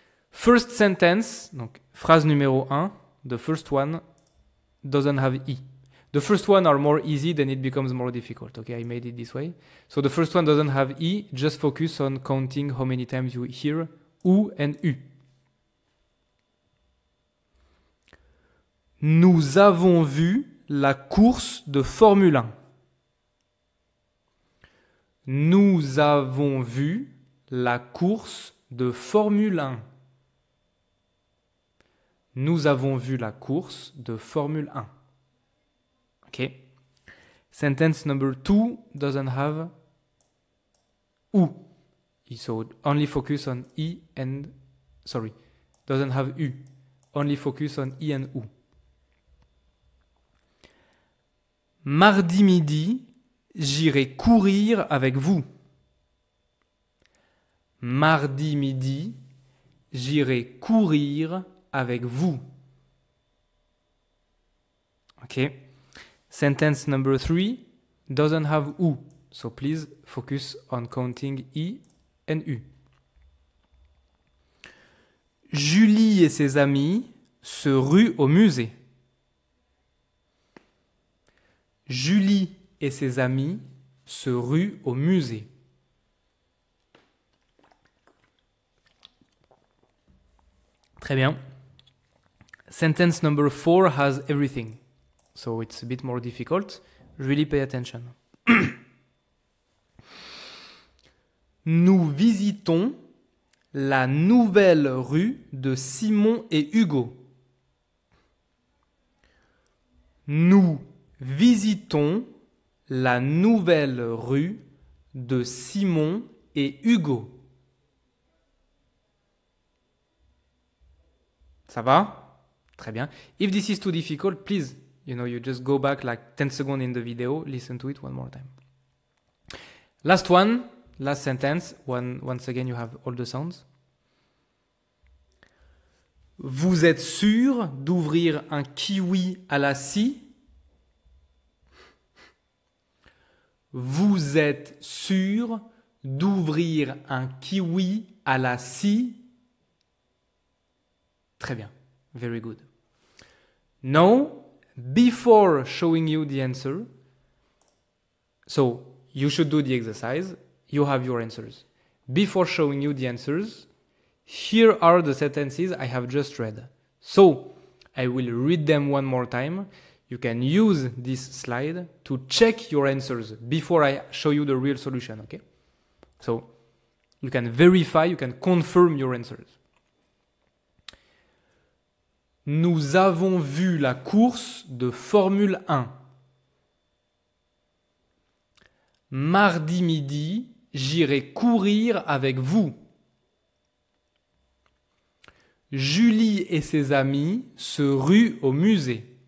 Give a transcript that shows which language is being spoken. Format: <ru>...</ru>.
<en>First sentence,</en> <fr>donc phrase numéro 1,</fr> <en>the first one doesn't have I. The first one are more easy, then it becomes more difficult. Okay, I made it this way. So the first one doesn't have I, just focus on counting how many times you hear U and U.</en> <fr>Nous avons vu la course de Formule 1. Nous avons vu la course de Formule 1. Nous avons vu la course de Formule 1.</fr> <en>Okay. Sentence number 2 doesn't have U. So only focus on I and, sorry, doesn't have U. Only focus on I and U.</en> <fr>Mardi midi, j'irai courir avec vous. Mardi midi, j'irai courir avec vous.</fr> <en>Okay. Sentence number 3 doesn't have U. So please focus on counting I and U.</en> <fr>Julie et ses amis se ruent au musée. Julie et ses amis se ruent au musée. Très bien.</fr> <en>Sentence number 4 has everything. So it's a bit more difficult. Really pay attention.</en> <fr>Nous visitons la nouvelle rue de Simon et Hugo. Nous visitons la nouvelle rue de Simon et Hugo. Ça va? Très bien.</fr> <en>If this is too difficult, please, you just go back like 10 seconds in the video, listen to it one more time. Last one, last sentence. Once again, you have all the sounds.</en> <fr>Vous êtes sûr d'ouvrir un kiwi à la scie? Vous êtes sûr d'ouvrir un kiwi à la scie? Très bien.</fr> <en>Very good. Now, before showing you the answer, so you should do the exercise. You have your answers. Before showing you the answers, here are the sentences I have just read. So, I will read them one more time. You can use this slide to check your answers before I show you the real solution, okay? So, you can verify, you can confirm your answers.</en> <fr>Nous avons vu la course de Formule 1. Mardi midi, j'irai courir avec vous. Julie et ses amis se ruent au musée.</fr>